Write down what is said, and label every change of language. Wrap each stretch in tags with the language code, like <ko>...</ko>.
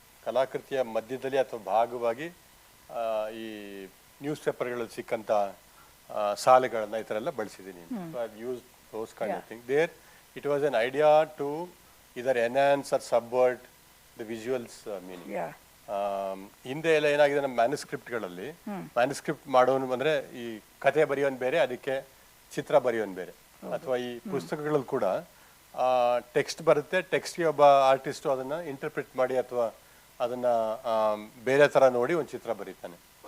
<kn>ಕಲಾಕೃತಿಯ ಮಧ್ಯದಲ್ಲಿ ಅಥವಾ ಭಾಗವಾಗಿ ಈ ನ್ಯೂಸ್ ಪೇಪರ್ಗಳಲ್ಲಿ ಸಿಕ್ಕಂಥ ಸಾಲುಗಳನ್ನ ಈ ಥರ ಎಲ್ಲ ಬಳಸಿದ್ದೀನಿ.</kn> <en>Use those kind of things. There, it was an idea to either enhance or subvert the visuals meaning.</en> <kn>ಹಿಂದೆ ಎಲ್ಲ ಏನಾಗಿದೆ ನಮ್ಮ ಮ್ಯಾನುಸ್ಕ್ರಿಪ್ಟ್ಗಳಲ್ಲಿ, ಮ್ಯಾನುಸ್ಕ್ರಿಪ್ಟ್ ಮಾಡೋನು ಅಂದರೆ ಈ ಕತೆ ಬರೆಯೋನು ಬೇರೆ, ಅದಕ್ಕೆ ಚಿತ್ರ ಬರೆಯೋನು ಬೇರೆ. ಅಥವಾ ಈ ಪುಸ್ತಕಗಳಲ್ಲಿ ಕೂಡ ಟೆಕ್ಸ್ಟ್ ಬರುತ್ತೆ, ಟೆಕ್ಸ್ಟ್ಗೆ ಒಬ್ಬ ಆರ್ಟಿಸ್ಟು ಅದನ್ನು ಇಂಟರ್ಪ್ರಿಟ್ ಮಾಡಿ ಅಥವಾ ಅದನ್ನು ಬೇರೆ ಥರ ನೋಡಿ ಒಂದು ಚಿತ್ರ ಬರೀತಾನೆ.</kn>